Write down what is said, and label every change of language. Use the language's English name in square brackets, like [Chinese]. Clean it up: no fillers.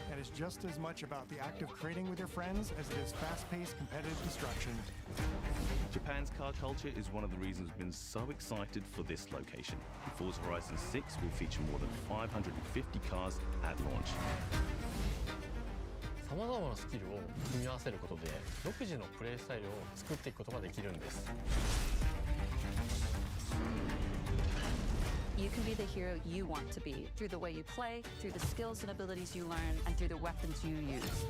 [English] And it's just as much about the act of trading with your friends as it is fast-paced competitive destruction. Japan's car culture is one of the reasons we've been so excited for this location. Forza Horizon 6 will feature more than 550 cars at launch. [Japanese] さまざまなスキルを組み合わせることで独自のプレイスタイルを作っていくことができるんです。 [English] You can be the hero you want to be through the way you play, through the skills and abilities you learn, and through the weapons you use.